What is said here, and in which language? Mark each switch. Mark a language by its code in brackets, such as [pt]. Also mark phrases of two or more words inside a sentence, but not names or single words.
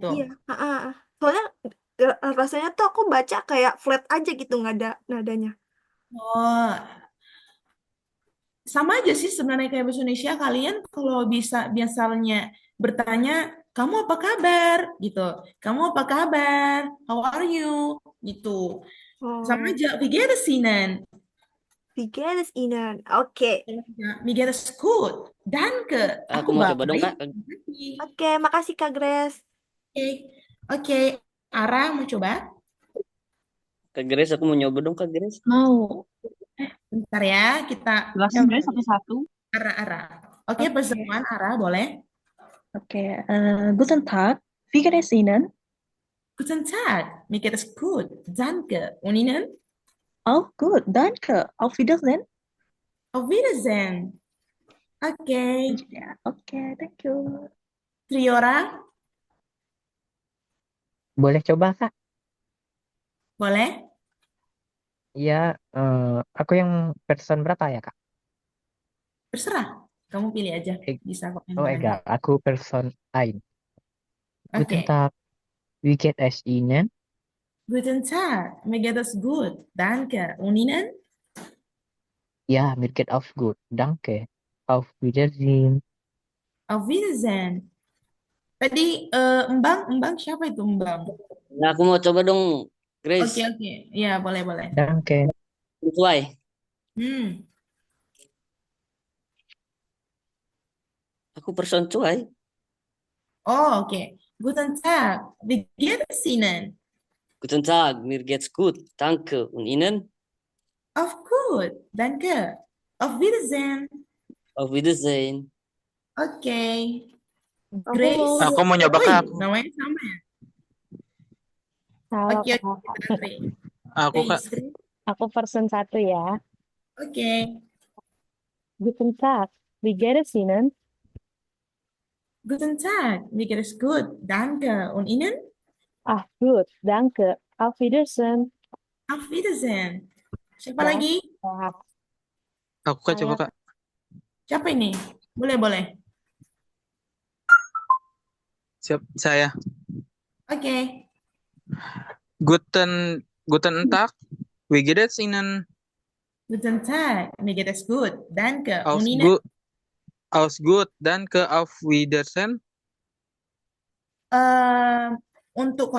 [id] Iya, soalnya rasanya tuh aku baca kayak flat aja gitu nggak ada nadanya. Oh, sama aja sih sebenarnya kayak bahasa Indonesia. Kalian kalau bisa biasanya bertanya, kamu apa kabar? Gitu. Kamu apa kabar? [en] How are you? [id] Gitu. Sama Oh, aja. [de] Wie geht es Ihnen? wie geht es Ihnen? [id] Oke. Ya, [de] Wie geht es gut? Danke. [id] Aku Aku mau coba dong, baik. Kak. Makasih. Oke, makasih Kak Grace. Oke. Oke. Ara mau coba? Kak Grace, aku mau nyoba dong, Kak Grace. Mau. Bentar ya, kita Jelasin guys satu-satu. Ara. Oke, Oke. pertemuan Ara boleh? Oke, [de] Guten Tag, wie geht es Ihnen? Guten Tag, mir geht es gut. Danke. Und Ihnen? Auch gut, danke. Auf Wiedersehen. Auf Wiedersehen. [id] Oke. Ya, oke, [en] thank you. [id] Triora, Boleh coba, Kak? boleh? Iya, aku yang person berapa ya, Kak? Terserah. Kamu pilih aja. Eh, Bisa kok yang oh, mana. [de] egal. [id] Aku person [de] ein. Guten [id] Oke. [de] Tag, wie geht es Ihnen? Guten Tag, mir geht es gut. Danke. Und Ihnen? Ja, mir geht auch gut. Danke. Auf Wiedersehen. Auf Wiedersehen. [id] Tadi Embang siapa itu Embang? Nah, aku mau coba dong, Grace. Oke. Ya, boleh. Danke. Sesuai. Hmm. Aku person cuai. Oh, oke. [de] Guten Tag, wie geht es Ihnen? Guten Tag, mir geht's gut. Danke. Und Ihnen? Auf gut. Danke. Auf Wiedersehen. Auf Wiedersehen. [id] Oke. Aku Grace. mau Aku mau nyoba, Wih, Kak. namanya sama ya? Halo Oke, Kak. kita Grace. Aku, Kak. Grace. Aku person 1 ya. Oke. [de] Guten Tag, wie geht es Ihnen? Guten Tag, mir geht es gut. Danke. Und Ihnen? Ah, gut, danke. Auf Wiedersehen. Auf Wiedersehen. [id] Siapa Ya, lagi? Kak. Aku, Kak, coba, Saya Kak. Siapa ini? Boleh. Siap, saya. Oke. [de] Guten Tag, wie geht es Ihnen? Guten Tag, mir geht es gut. Danke. Und Aus Ihnen? gut, aus gut, danke, auf Wiedersehen. [id] Untuk Ada